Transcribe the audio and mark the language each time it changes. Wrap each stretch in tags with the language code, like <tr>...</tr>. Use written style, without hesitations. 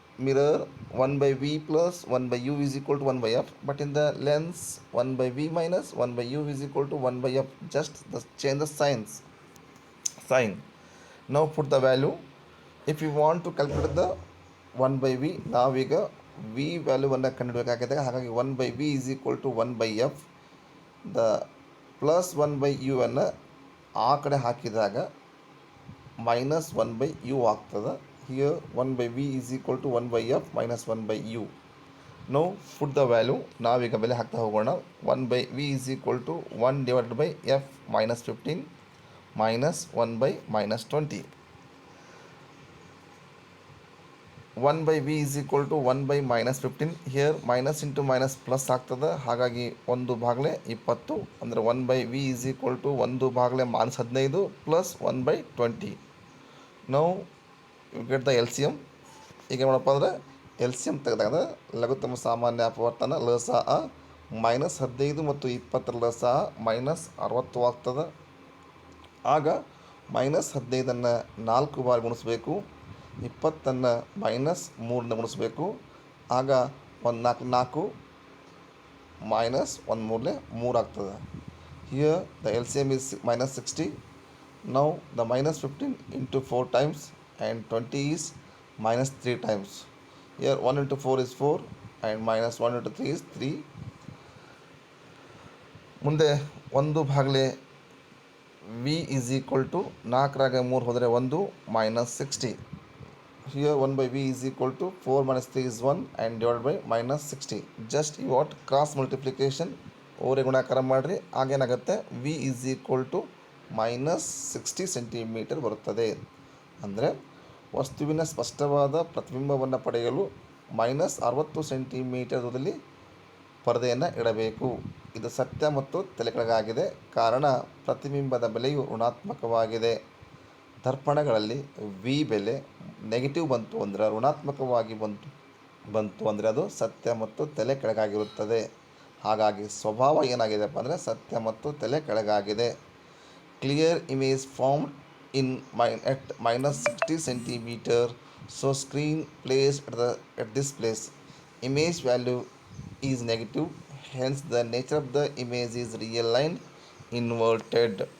<en>mirror 1 by v plus 1 by u is equal to 1 by f, but in the lens 1 by v minus 1 by u is equal to 1 by f. Just change the sign. Now put the value. If you want to calculate the 1 by v,</en> <kn>ನಾವೀಗ v ವ್ಯಾಲ್ಯೂವನ್ನು ಕಂಡುಹಿಡಬೇಕಾಗಿದೆ.</kn> <en>ಹಾಗಾಗಿ 1 by v is equal to 1 by f.</en> <kn>The plus 1 by u ಅನ್ನು ಆ ಕಡೆ ಹಾಕಿದಾಗ minus 1 by u ಆಗ್ತದೆ.</kn> <en>Here 1 by v is equal to 1 by f minus 1 by u. Now put the value.</en> <kn>ನಾವೀಗ ಬೆಲೆ ಹಾಕ್ತಾ ಹೋಗೋಣ.</kn> <en>1 by v is equal to 1 divided by f minus 15 minus 1 by minus 20. 1 by v is equal to 1 by minus 15. Here minus into minus plus ಆಗ್ತದೆ.</en> <kn>ಹಾಗಾಗಿ 1 ಭಾಗಲೆ 20 ಅಂದರೆ</kn> <en>1 by v is equal to 1 ಭಾಗಲೆ minus 15 plus 1 by 20. Now you get the LCM.</en> <kn>ಈಗ ಏನು ಮಾಡಪ್ಪ ಅಂದರೆ LCM ತೆಗೆದಾಗ ಲಘುತ್ತಮ ಸಾಮಾನ್ಯ ಅಪವರ್ತನ ಲಸ minus 15 ಮತ್ತು 20 ಲಸ ಮೈನಸ್ 60 ಆಗ್ತದೆ. ಆಗ ಮೈನಸ್ 15 4 ಬಾರಿ ಗುಣಿಸ್ಬೇಕು, 20 ಮೈನಸ್ 3 ಗುಣಿಸ್ಬೇಕು. ಆಗ 1 4 ಮೈನಸ್ 1 3 ಆಗ್ತದೆ.</kn> <en>Here the LCM is minus 60. Now the minus 15 into 4 times and 20 is minus 3 times. Here 1 into 4 is 4 and minus 1 into 3 is 3.</en> <kn>ಮುಂದೆ 1 ಭಾಗಲೆ v is equal to 4 3 ಹೋದರೆ 1 minus 60.</kn> <en>Here 1 by v is equal to 4 minus 3 is 1 and divided by minus 60. Just you want cross multiplication</en> <kn>ಓರೆ ಗುಣಾಕಾರ ಮಾಡಿರಿ. ಆಗೇನಾಗುತ್ತೆ</kn> <en>v is equal to minus 60</en> <kn>centimetre ಬರುತ್ತದೆ. ಅಂದರೆ ವಸ್ತುವಿನ ಸ್ಪಷ್ಟವಾದ ಪ್ರತಿಬಿಂಬವನ್ನು ಪಡೆಯಲು ಮೈನಸ್ 60 ಸೆಂಟಿಮೀಟರ್ ದೂರದಲ್ಲಿ ಪರದೆಯನ್ನು ಇಡಬೇಕು. ಇದು ಸತ್ಯ ಮತ್ತು ತಲೆಕೆಳಗಾಗಿದೆ, ಕಾರಣ ಪ್ರತಿಬಿಂಬದ ಬೆಲೆಯು ಋಣಾತ್ಮಕವಾಗಿದೆ. ದರ್ಪಣಗಳಲ್ಲಿ ವಿ ಬೆಲೆ ನೆಗೆಟಿವ್ ಬಂತು ಅಂದರೆ ಋಣಾತ್ಮಕವಾಗಿ ಬಂತು ಅಂದರೆ ಅದು ಸತ್ಯ ಮತ್ತು ತಲೆ ಕೆಳಗಾಗಿರುತ್ತದೆ. ಹಾಗಾಗಿ ಸ್ವಭಾವ ಏನಾಗಿದೆಪ್ಪ ಅಂದರೆ ಸತ್ಯ ಮತ್ತು ತಲೆ ಕೆಳಗಾಗಿದೆ.</kn> <en>Clear image formed in at minus 60 centimeter. So screen placed at this place. Image value is negative. Hence the nature of the image is real line inverted.</en>